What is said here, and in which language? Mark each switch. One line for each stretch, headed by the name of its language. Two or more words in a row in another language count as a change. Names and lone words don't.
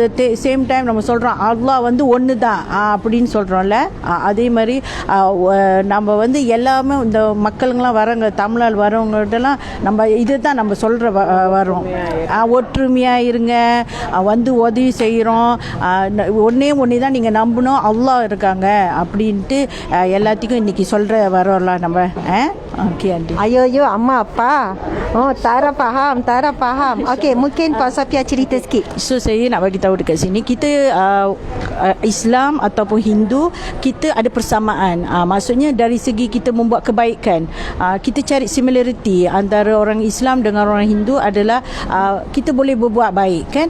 English: same time
Tamil: நம்ம சொல்கிறோம் அல்லாஹ் வந்து ஒன்று தான் அப்படின்னு சொல்கிறோம்ல அதே மாதிரி நம்ம வந்து எல்லாமே இந்த மக்களுங்களாம் வரவங்க தமிழால் வரவங்கள்ட்டலாம் நம்ம இது தான் நம்ம சொல்கிற வரோம் ஒற்றுமையாக இருங்க வந்து உதவி செய்கிறோம் ஒன்றே தான் நீங்கள் நம்பணும் அல்லாஹ் இருக்காங்க அப்படின்ட்டு எல்லாத்துக்கும் இன்றைக்கி சொல்கிற வரோம்லாம் நம்ம
English: okay aunty
Malay: Ayo Amma apa? Oh, Tara faham. Okey, mungkin Puan Sofia cerita sikit. So saya nak bagi tahu dekat sini kita Islam ataupun Hindu kita ada persamaan. Maksudnya dari segi kita membuat kebaikan. Kita cari similarity antara orang Islam dengan orang Hindu adalah kita boleh berbuat baik kan.